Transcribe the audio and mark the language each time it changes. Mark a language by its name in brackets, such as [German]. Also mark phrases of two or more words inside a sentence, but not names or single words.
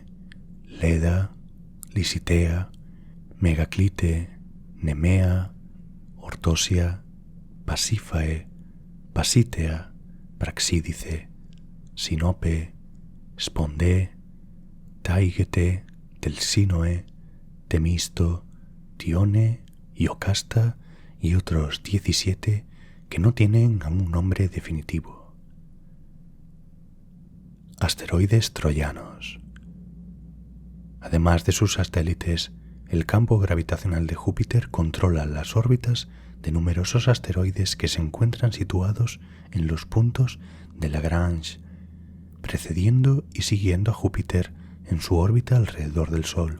[Spanish] Leda, Lisitea, Megaclite, Nemea, Ortosia, Pasífae, Pasítea, Praxídice, Sinope, Spondé, Taigete, Telsínoe, Temisto, Tione, Iocasta y otros 17 que no tienen aún un nombre definitivo. Asteroides troyanos. Además de sus satélites, el campo gravitacional de Júpiter controla las órbitas de numerosos asteroides que se encuentran situados en los puntos de Lagrange, precediendo y siguiendo a Júpiter en su órbita alrededor del Sol.